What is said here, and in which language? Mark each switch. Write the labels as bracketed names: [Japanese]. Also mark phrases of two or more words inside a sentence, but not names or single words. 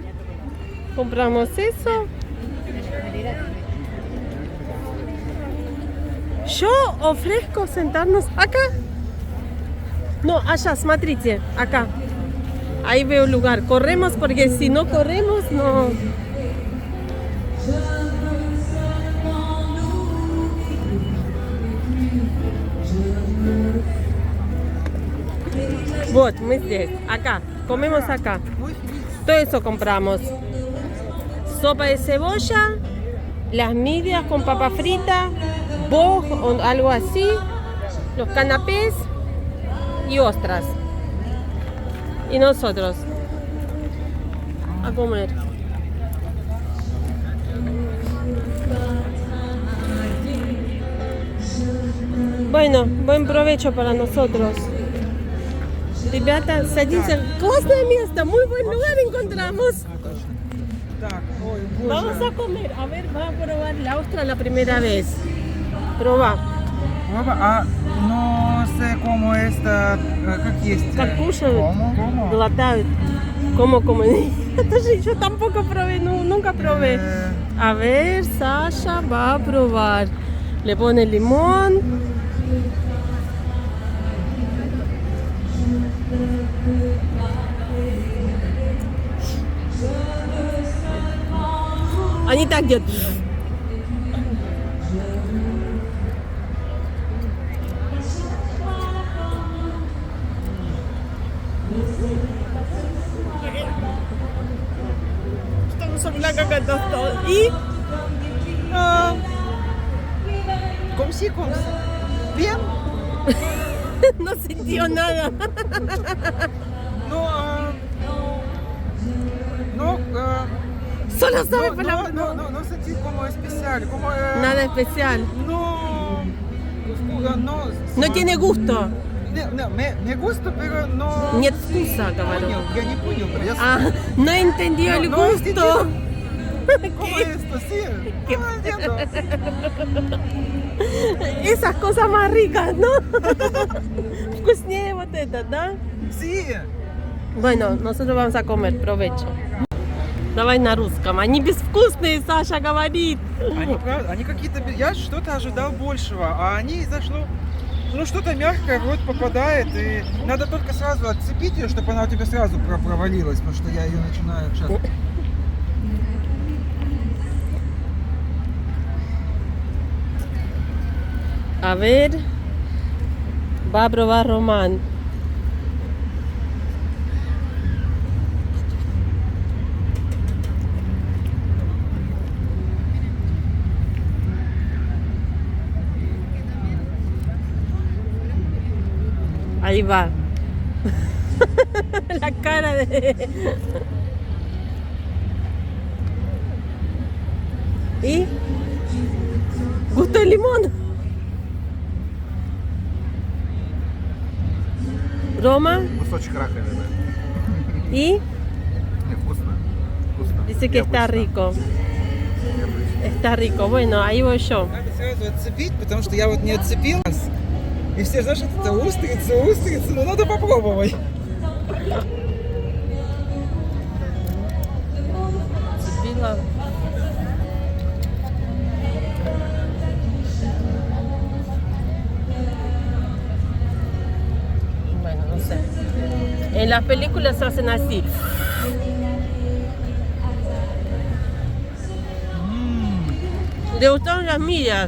[Spanish] Compramos eso. Yo ofrezco sentarnos acá. No, allá, смотрите, acá. Ahí veo lugar. Corremos porque si no corremos, no. [Russian] Вот, мы здесь. [Spanish] Acá. Comemos acá. Todo eso compramos. Sopa de cebolla, las midias con papa frita, boj o algo así, los canapés y ostras. Y nosotros a comer. Bueno, buen provecho para nosotros. [Russian] Ребята, садимся. Классное место, [Spanish] muy buen lugar encontramos. Vamos a comer. A ver, va a probar la ostra la primera vez. Proba. No sé cómo está, [Russian] как есть. Как кушают, [Spanish] ¿Cómo? глотают. ¿Cómo comen? Entonces yo tampoco probé, nunca probé. A ver, Sasha va a probar. Le pone limón. [Russian] Они так делают. [Spanish] Estamos hablando todo. ¿Y? [French] Comme si. [Spanish] Bien. No sintió nada. Solo sabe palabras. No sentí como especial. Como, Nada especial. No tiene gusto. Me gusta, pero no. [Russian] Нет вкуса, говорю. Я не понял, pero я [Spanish] No entendió el no gusto. ¿Cómo esto? Sí. No entiendo. Esas cosas más ricas, ¿no? [Russian] Вкуснее вот это, да? [Spanish] Sí. Bueno, nosotros vamos a comer, provecho. [Russian] Давай на русском. Они безвкусные, Саша говорит. Они какие-то... Я что-то ожидал большего, а они зашло... Ну, что-то мягкое в рот попадает, и надо только сразу отцепить ее, чтобы она у тебя сразу провалилась, потому что я ее начинаю сейчас... [Spanish] A ver, va a probar Román. Ahí va. La cara de... ¿Y? ¿Gusto el limón? [Russian] Рома? Кусочек раковины. И? [Spanish] Dice que está rico. Está rico. Bueno, ahí voy yo. [Russian] Надо сразу отцепить, потому что я вот не отцепил. И все, знаешь, это устрицы, но надо попробовать. Цепила. [Spanish] Bueno, no sé. En las películas hacen así. ¿Te gustaron las mías?